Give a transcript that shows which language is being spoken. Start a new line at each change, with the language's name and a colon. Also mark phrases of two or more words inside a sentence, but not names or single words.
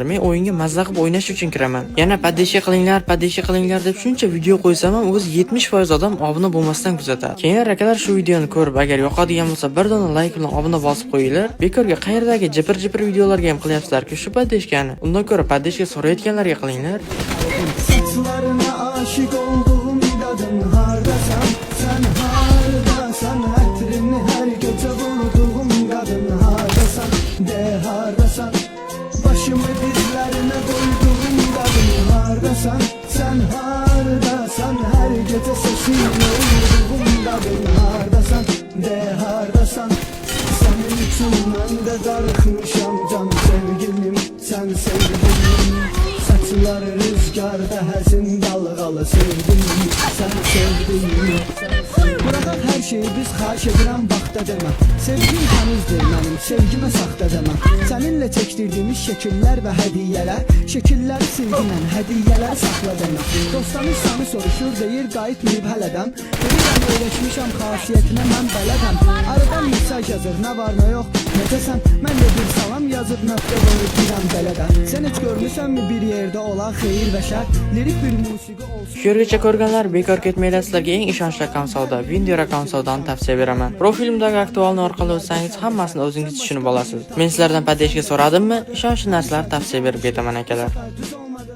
Uzbek: O'yinga mazza qilib o'ynash uchun kiraman. Yana padesha qilinglar deb shuncha video qo'ysam ham o'zi 70% odam obuna bo'lmasdan kuzatadi. Keyin akalar shu videoni ko'rib, agar yoqadigan bo'lsa, bir dona like bilan obuna bosib qo'yinglar. Bekorga qayerdagi jipir videolarga ham qilyapsizlar-ku shu padeshkani. Undan ko'ra padeshka so'rayotganlarga qilinglar.
Turkish: Saçlarına aşık olduğum kadın hardasan, sen hardasan, etrini her gece vurduğum kadın hardasan, de hardasan, başımı dizlerine koyduğum kadın hardasan, sen hardasan, her gece sesini vurduğum kadın hardasan, de hardasan, senin için ben de darıkmışam can sevgilim, sen sevgilim.
Azerbaijani: Saçları rüzgarda həzin dalğalı sevdim, sen sevdim. Bırakaq hər şeyi biz xahiş edirəm vaxta demə. Sevgim tənizdir mənim, sevgimə saxta demə. Səninlə çəkdirdiyimiz şəkillər və hədiyyələr, şəkilləri silginən hədiyyələr saxla demə. Dostlarımız səni soruşur, deyir qayıtmayıb hələdən. Deyirəm öyrəşmişəm xasiyyətinə mən bələdəm. Aradan mesaj yazır, nə var nə yox, necəsən? Mən də bir salam yazıb nöqtə qoyub girəm bələdən. Sən heç görmüsənmi bir yerdə olan xeyir və şər, lirik bir musiqi olsun.
Uzbek: Shulargacha ko'rganlar bekor ketmaylar, sizlarga eng ishonchli akkaunt savdo, Windows akkaunt savdoni tavsiya beraman. Profilimdagi aktualni orqali o'tsangiz, hammasini o'zingiz tushunib olasiz. Men sizlardan padeshka so'radimmi? Ishonchli narsalar tavsiya berib ketaman akalar.